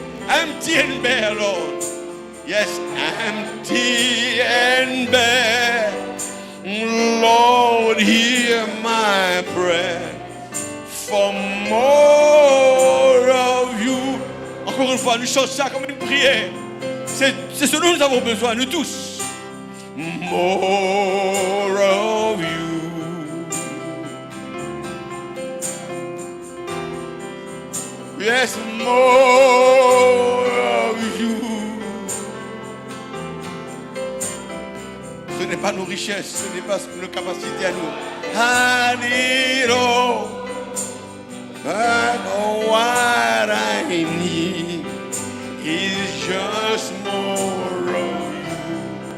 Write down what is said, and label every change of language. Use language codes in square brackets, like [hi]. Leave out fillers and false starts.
[en] Empty and bare, Lord. Yes, empty and bare. Lord, hear my prayer for more of you. [fr] Encore une fois, nous chantons ça comme une prière. C'est ce dont nous avons besoin, nous tous. [en] More of you. Yes, more of you. [fr] Ce n'est pas nos richesses, ce n'est pas nos capacités à nous. [en] I need all, but what I need is just more of you.